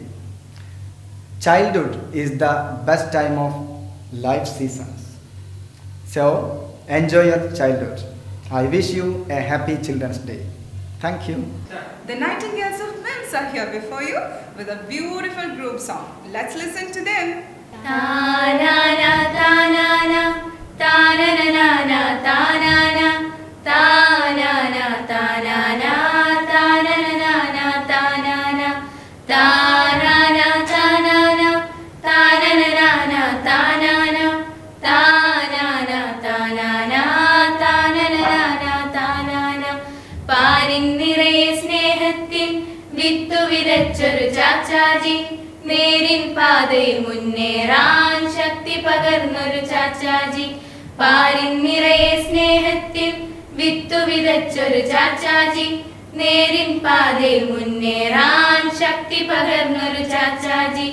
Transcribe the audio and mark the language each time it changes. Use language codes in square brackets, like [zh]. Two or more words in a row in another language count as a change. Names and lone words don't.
[en] Childhood is the best time of life seasons. So enjoy your childhood. I wish you a happy Children's Day. Thank you. The Nightingales of MIMS are here before you with a beautiful group song. Let's listen to them. Ta-na-na, ta-na-na, ta-na-na-na, ta-na-na, ta-na-na, ta-na-na, ta-na-na-na, ta-na-na, ta-na-na, ta-na-na, ta-na-na-na, ta-na-na, ta-na-na, ta-na-na, ta-na-na, ta-na-na. [ml] പാരിൻ നിറയെ സ്നേഹത്തിൻ വിത്തു വിതച്ചൊരു ചാച്ചാജി, നേരിൻ പാതയിൽ മുന്നേറാൻ ശക്തി പകർന്നൊരു ചാച്ചാജി. പാരിൻ നിറയെ സ്നേഹത്തിൻ വിത്തു വിതച്ചൊരു ചാച്ചാജി, നേരിൻ പാതയിൽ മുന്നേറാൻ ശക്തി പകർന്നൊരു ചാച്ചാജി.